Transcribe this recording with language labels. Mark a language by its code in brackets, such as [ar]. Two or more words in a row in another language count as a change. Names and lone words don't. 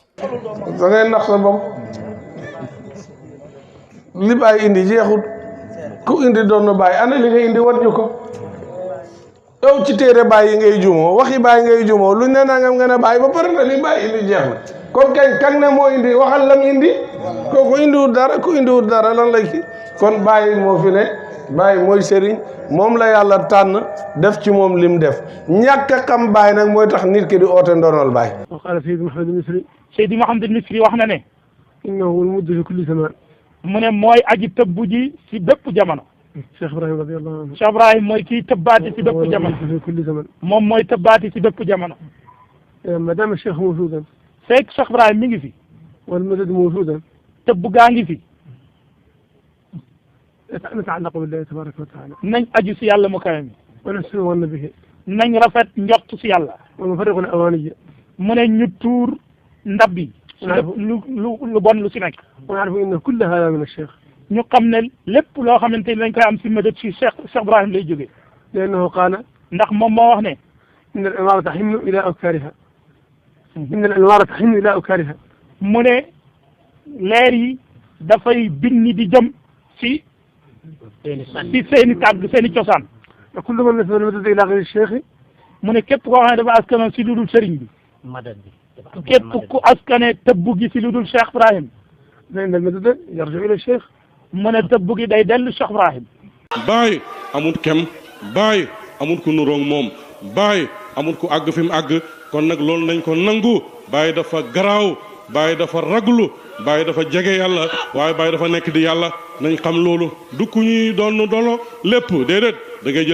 [wo] da ngay nax sa bopp li Baye indi jeexut ku indi doon na Baye ana li nga indi war ñu ko yow ci téere Baye yi ngay juumoo waxi Baye ngay juumoo luñ ne nangam nga ne Baye ba pare na li Baye indi jeex na kon kañ kan ne moo indi waxal lam indi kooku indiwul dara ku indiwul dara lan lay kii kon Baye moo fi ne Baye mooy sëriñ moom la yàlla tànn def ci moom lim def ñàkk a xam Baye nag mooy tax nit ki di oote ndonol Baye. [ar] وقال سيدي محمد المصري [wo] Seydi Mouhamed Misri wax na ne [ar] إنه هو المد في كل زمان [wo] mu ne mooy aji tëbbu ji si bépp jamono. [ar] Cheikh Ibrahim رضي الله عنه [wo] Cheikh Ibrahim mooy kii tëbbaati si bépp jamono [ar] في كل زمان [wo] moom mooy tëbbaati si bépp jamono. [ar] ما دام الشيخ موجودا [wo] fekk Cheikh Ibrahim mi ngi fi. [ar] والمدد موجودا [wo] tëbb gaa ngi fi. [ar] نتعلق بالله تبارك وتعالى [wo] nañ aju si yàlla mu kawe mi. [ar] ونحسن الظن به [wo] nañ rafet njort si yàlla. [ar] ونفرق الأواني [wo] mu ne ñu tuur ndab yi. lu bon lu si nekk. [ar] ونعرف أن كل هذا من الشيخ [wo] ñu xam ne lépp loo xamante ni dañ koy am si mëdët si Cheikh Ibrahim lay jógee. [ar] لأنه قال [wo] ndax moom moo wax ne. [ar] إن الإمارة تحن إلى أوكارها إن الإمارة تحن إلى أوكارها [wo] mu ne leer yi dafay binni di jëm si seeni tàgg seeni cosaan. [ar] كل من نسب المدد إلى غير الشيخ [wo] mu ne képp koo xam ne dafa askanoon si lu dul sëriñ bi. képp ku askane tëbbu gi si lu dul Cheikh Ibrahim. [ar] فإن المدد يرجع إلى الشيخ [wo] mu ne tëbb gi day dellu Cheikh Ibrahim baay amul kem baay amul ku nuroog moom baay amul ku àgg fi mu àgg kon nag loolu nañ ko nangu baay dafa garaaw baay dafa raglu baay dafa jege yàlla waaye baay dafa nekk di yàlla nañ xam loolu du ku ñuy doon dono lépp déedéet da ngay